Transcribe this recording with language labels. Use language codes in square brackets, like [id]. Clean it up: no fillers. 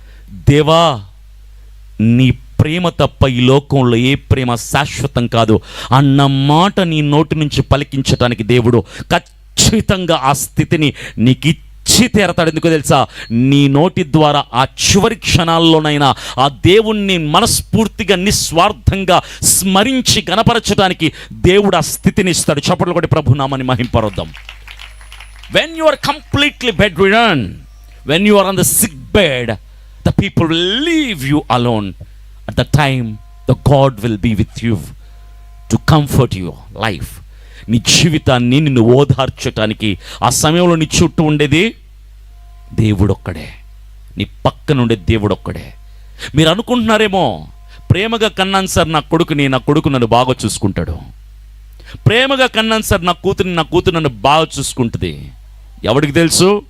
[te] దేవా, నీ ప్రేమ తప్ప ఈ లోకంలో ఏ ప్రేమ శాశ్వతం కాదు అన్న మాట నీ నోటి నుంచి పలికించటానికి దేవుడు ఖచ్చితంగా ఆ స్థితిని నీకు ఇచ్చి తీరతాడు. ఎందుకు తెలుసా? నీ నోటి ద్వారా ఆ చివరి క్షణాల్లోనైనా ఆ దేవుణ్ణి మనస్ఫూర్తిగా నిస్వార్థంగా స్మరించి గణపరచడానికి దేవుడు ఆ స్థితిని ఇస్తాడు. చప్పట్లు కొట్టి ప్రభు నామని మహింపరుద్దాం. [en] When you are completely bedridden, when you are on the sick bed, the people will leave you alone. At the time, the God will be with you to comfort your life. [te] నీ జీవితాన్ని నిన్ను ఓదార్చటానికి ఆ సమయంలో నీ చుట్టూ ఉండేది దేవుడొక్కడే, నీ పక్కన ఉండేది దేవుడొక్కడే. మీరు అనుకుంటున్నారేమో, ప్రేమగా కన్నాను సార్ నా కొడుకు నన్ను బాగా చూసుకుంటాడు, ప్రేమగా కన్నాను సార్ నా కూతురు నన్ను బాగా చూసుకుంటుంది. ఎవడికి తెలుసు?